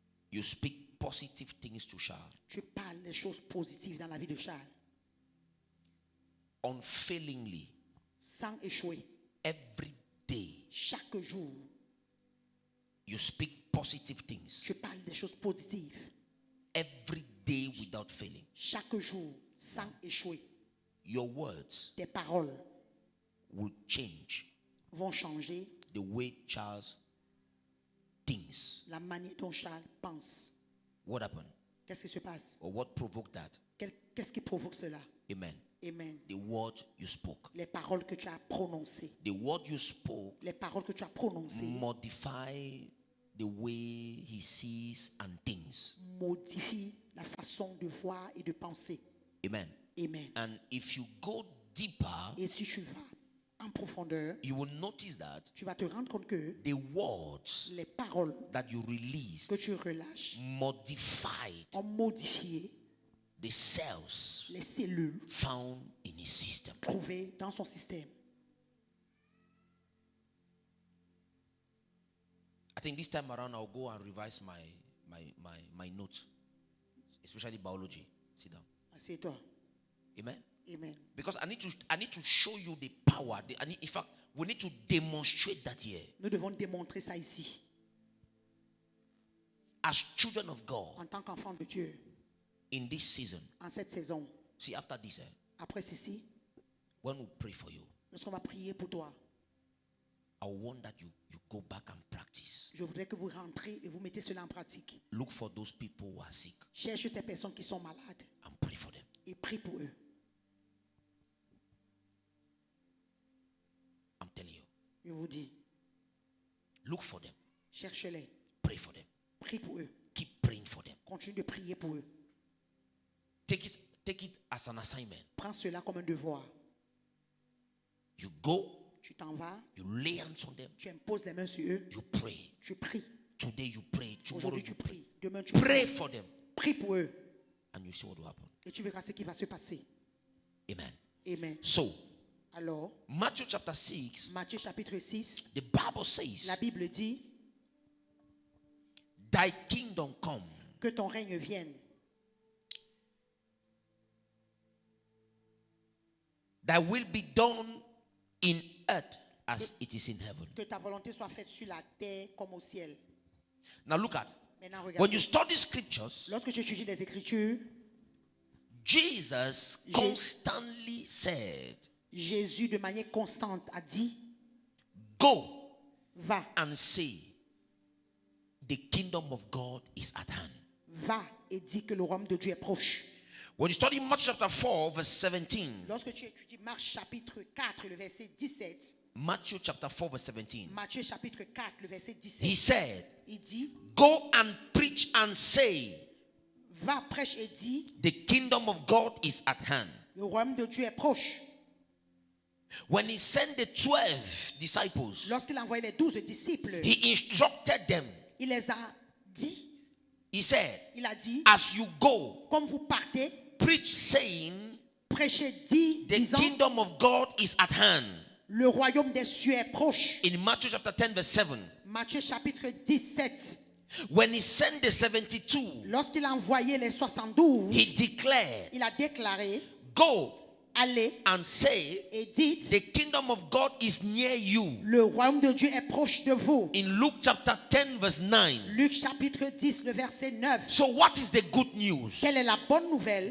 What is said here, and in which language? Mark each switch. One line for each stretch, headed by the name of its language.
English: you speak positive things to Charles.
French: tu parles des choses positives dans la vie de Charles,
English: Unfailingly,
French: sans échouer.
English: every day,
French: Chaque jour,
English: you speak positive things.
French: tu parles des choses positives.
English: Every day without failing.
French: Chaque jour, sans échouer.
English: Your words
French: Tes paroles
English: will change
French: vont changer
English: the way Charles thinks.
French: la manière dont Charles pense.
English: What happened?
French: Qu'est-ce qui se passe?
English: Or what provoked that?
French: Qu'est-ce qui provoque cela?
English: Amen.
French: Amen.
English: The word you spoke.
French: Les paroles que tu as prononcées.
English: The word you spoke
French: Les paroles que tu as prononcées
English: modify the way he sees and thinks.
French: modifient la façon de voir et de penser.
English: Amen.
French: Amen.
English: And if you go deeper,
French: Et si tu vas en profondeur,
English: you will notice that
French: tu vas te rendre compte que
English: the words
French: les paroles
English: that you
French: que
English: released
French: tu relâches
English: modified
French: ont modifié
English: the cells
French: les cellules
English: found in his system.
French: trouvées dans son système.
English: I think this time around I'll go and revise my notes, especially biology. Sit down.
French: Assieds-toi.
English: Amen.
French: Amen.
English: Because I need to show you the power. In fact, we need to demonstrate that here.
French: Nous devons démontrer ça ici.
English: As children of God,
French: En tant qu'enfant de Dieu,
English: in this season,
French: en cette saison,
English: see, after this,
French: après ceci,
English: when we pray for you,
French: lorsqu'on va prier pour toi,
English: I want that you go back and practice.
French: je voudrais que vous rentrez et vous mettez cela en pratique.
English: Look for those people who are sick
French: Cherchez ces personnes qui sont malades
English: and pray for them.
French: et prie pour eux.
English: I'm telling you.
French: Je vous dis,
English: Look for them.
French: cherchez-les,
English: Pray for them.
French: prie pour eux.
English: Keep praying for them.
French: Continue de prier pour eux.
English: Take it as an assignment.
French: Prends cela comme un devoir.
English: You go,
French: Tu t'en vas,
English: you lay hands on them,
French: tu imposes les mains sur eux,
English: you pray.
French: tu pries.
English: Today you pray. Tomorrow
French: Aujourd'hui,
English: you
French: tu
English: pray.
French: pries. Demain, tu
English: Pray
French: pries.
English: for them.
French: Prie pour eux.
English: And you see what will happen.
French: Et tu verras ce qui va se passer.
English: Amen.
French: Amen.
English: So,
French: Alors,
English: Matthew chapter 6,
French: Matthieu chapitre 6,
English: the Bible says,
French: la Bible dit
English: Thy kingdom come.
French: que ton règne vienne.
English: Thy will be done in earth as it is in heaven.
French: Que ta volonté soit faite sur la terre comme au ciel.
English: Now look at,
French: Maintenant,
English: when
French: regarde.
English: you study scriptures,
French: Lorsque tu étudies les Écritures,
English: Jesus constantly said,
French: Jésus, de manière constante, a dit,
English: Go
French: va,
English: and say, the kingdom of God is at hand.
French: va et dis que le royaume de Dieu est proche.
English: When you study Matthew chapter 4, verse 17,
French: Lorsque tu étudies Marc chapitre 4, le verset 17,
English: Matthew chapter 4, verse 17,
French: Matthieu chapitre 4, le verset
English: he
French: 17,
English: said,
French: il dit,
English: Go and preach and say,
French: va, prêche et dis,
English: the kingdom of God is at hand.
French: le royaume de Dieu est proche.
English: When he sent the 12 disciples,
French: Lorsqu'il a envoyé les 12 disciples,
English: he instructed them.
French: il les a dit,
English: He said,
French: il a dit,
English: as you go,
French: comme vous partez,
English: preach saying,
French: prêchez,
English: the
French: disant,
English: kingdom of God is at hand.
French: le royaume des cieux est proche.
English: In Matthew chapter 10, verse 7,
French: Matthieu chapitre 17,
English: When he sent the 72,
French: Lorsqu'il a envoyé les 72,
English: he declared,
French: il a déclaré,
English: go
French: allez
English: and say,
French: et dites,
English: the kingdom of God is near you.
French: le royaume de Dieu est proche de vous.
English: In Luke chapter 10 verse 9.
French: Luc chapitre 10, le verset 9.
English: So what is the good news?
French: Quelle est la bonne nouvelle?